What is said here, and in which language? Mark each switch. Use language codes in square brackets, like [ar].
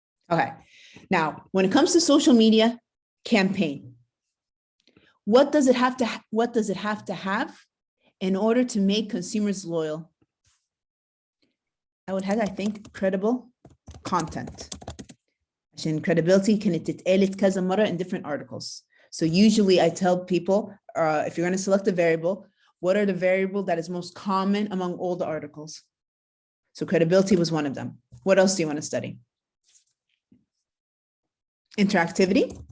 [en] Okay. Now, when it comes to social media campaign, what does it have to have in order to make consumers loyal? I would have, I think, credible content. [ar] عشان credibility كانت اتقالت كذا مرة [en] in different articles. So usually I tell people, if you're going to select a variable, what are the variable that is most common among all the articles? So credibility was one of them. What else do you want to study? Interactivity.